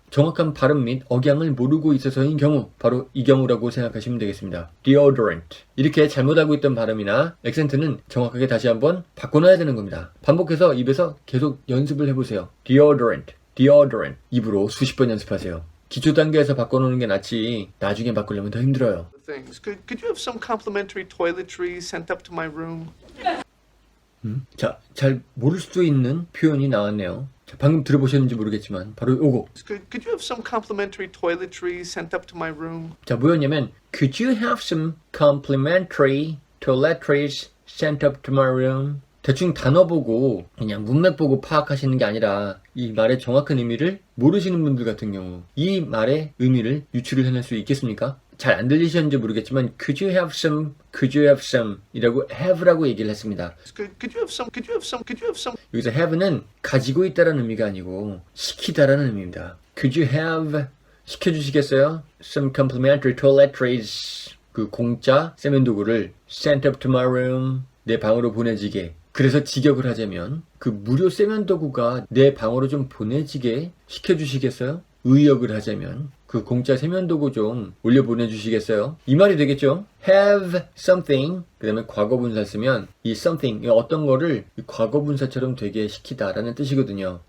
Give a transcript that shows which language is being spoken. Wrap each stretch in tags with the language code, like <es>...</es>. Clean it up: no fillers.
<ko>정확한 발음 및 억양을 모르고 있어서인 경우, 바로 이 경우라고 생각하시면 되겠습니다.</ko> <en>deodorant.</en> <ko>이렇게 잘못 알고 있던 발음이나 액센트는 정확하게 다시 한번 바꿔놔야 되는 겁니다. 반복해서 입에서 계속 연습을 해보세요.</ko> <en>deodorant, deodorant.</en> <ko>입으로 수십 번 연습하세요. 기초 단계에서 바꿔놓는 게 낫지 나중에 바꾸려면 더 힘들어요.</ko> <en>things. Could you have some complimentary toiletries sent up to my room?</en> <ko>자, 잘 모를 수도 있는 표현이 나왔네요. 자, 방금 들어보셨는지 모르겠지만</ko> <en>바로 요거. Could you have some complimentary toiletries sent up to my room?</en> <ko>자, 뭐였냐면</ko> <en>Could you have some complimentary toiletries sent up to my room?</en> <ko>대충 단어 보고 그냥 문맥 보고 파악하시는 게 아니라 이 말의 정확한 의미를 모르시는 분들 같은 경우 이 말의 의미를 유추를 해낼 수 있겠습니까? 잘 안 들리셨는지 모르겠지만</ko> <en>Could you have some</en> <ko>이라고 have라고 얘기를 했습니다.</ko> <en>Could you have some?</en> <ko>여기서 have는 가지고 있다라는 의미가 아니고 시키다라는 의미입니다.</ko> <en>Could you have</en> <ko>시켜주시겠어요?</ko> <en>Some complimentary toiletries</en> <ko>그 공짜 세면도구를</ko> <en>sent up to my room</en> <ko>내 방으로 보내지게. 그래서 직역을 하자면 그 무료 세면도구가 내 방으로 좀 보내지게 시켜주시겠어요? 의역을 하자면 그 공짜 세면도구 좀 올려 보내주시겠어요? 이 말이 되겠죠? have something 그 다음에 과거분사 쓰면 이 something 어떤 거를 과거분사처럼 되게 시키다라는 뜻이거든요.</ko>